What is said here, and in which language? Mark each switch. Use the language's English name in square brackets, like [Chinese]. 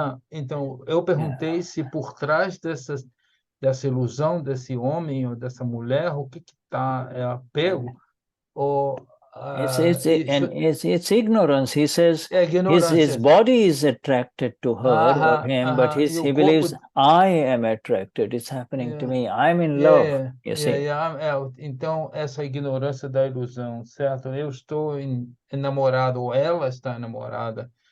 [Portuguese] Então, eu perguntei se por trás dessa ilusão desse homem ou dessa mulher, o que está, é apego ou [English] it's ignorance. He says his body is attracted to her or him, but he believes I am attracted. It's happening to me. I'm in love. You see? [Portuguese] Então, essa ignorância da ilusão, certo? Eu estou enamorado ou ela está enamorada.